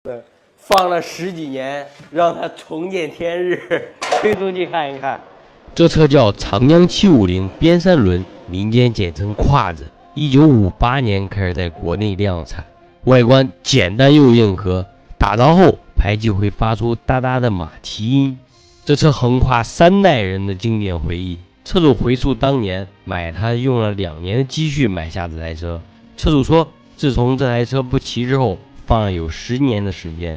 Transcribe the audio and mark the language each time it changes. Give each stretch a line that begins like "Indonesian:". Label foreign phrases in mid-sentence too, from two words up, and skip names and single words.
Chinese: 放了10幾年，讓它重見天日，推出去看一看。这车叫长江750边三轮，民间简称胯子。1958 年開始在國內量產，外觀簡單又硬核，打着後排氣會發出噠噠的馬蹄音。這車橫跨3代人的經典回憶。車主回溯當年買它用了2年的積蓄買下這台車。車主說，自從這台車不騎之後，放了有10年的時間。